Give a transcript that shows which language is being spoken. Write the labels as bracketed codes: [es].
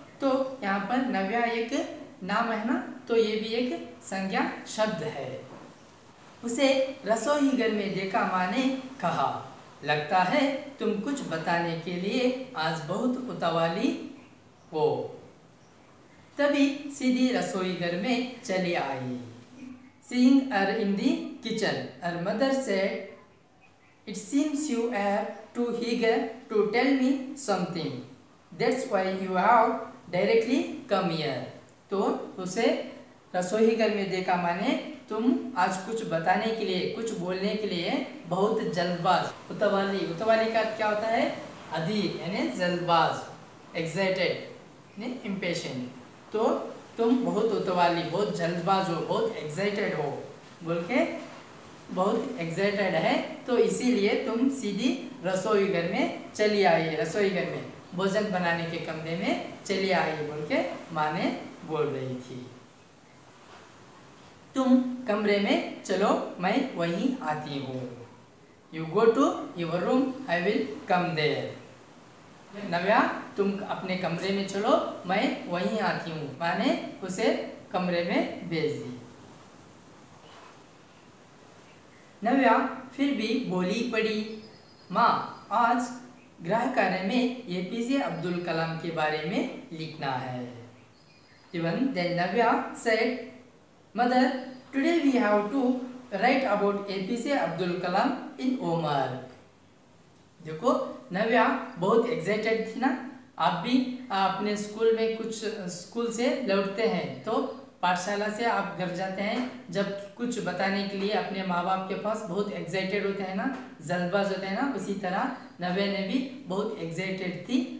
[hi] तो यहाँ पर नव्या एक नाम है ना, तो ये भी एक संज्ञा शब्द है। उसे रसोई घर में देखा माँ ने कहा, लगता है तुम कुछ बताने के लिए आज बहुत उतावली हो। तभी सीधी रसोई घर में चली आई। [en] Seeing her in the kitchen, her mother said, "It seems you are too eager to tell me something. That's why you have directly come here." [hi] तो उसे रसोई घर में देखा माने तुम आज कुछ बताने के लिए, कुछ बोलने के लिए बहुत जल्दबाज, उतावली। उतावली का क्या होता है? अधिक यानी जल्दबाज, एक्साइटेड यानी इम्पेशेंट। तो तुम बहुत उतावली, बहुत जल्दबाज हो, बहुत एक्साइटेड हो बोल के, बहुत एक्साइटेड है तो इसीलिए तुम सीधी रसोई घर में चली आई। रसोई घर में भोजन बनाने के कमरे में चली आई बोल के माँ ने बोल रही थी। तुम कमरे में चलो, मैं वहीं आती हूँ। [en] You go to your room, I will come there. [hi] नव्या तुम अपने कमरे में चलो, मैं वहीं आती हूँ। माँ ने उसे कमरे में भेज दी। नव्या फिर भी बोली पड़ी, माँ आज गृह कार्य में एपीजे अब्दुल कलाम के बारे में लिखना है। [en] Even then Navya said, "Mother, today we have to write about APJ Abdul Kalam in homework." [hi] देखो नव्या बहुत एक्साइटेड थी ना। आप भी अपने स्कूल में कुछ स्कूल से लौटते हैं तो पाठशाला से आप घर जाते हैं, जब कुछ बताने के लिए अपने माँ बाप के पास बहुत एक्साइटेड होते हैं ना, जल्दबाज होते हैं ना, उसी तरह नव्या ने भी बहुत एक्साइटेड थी।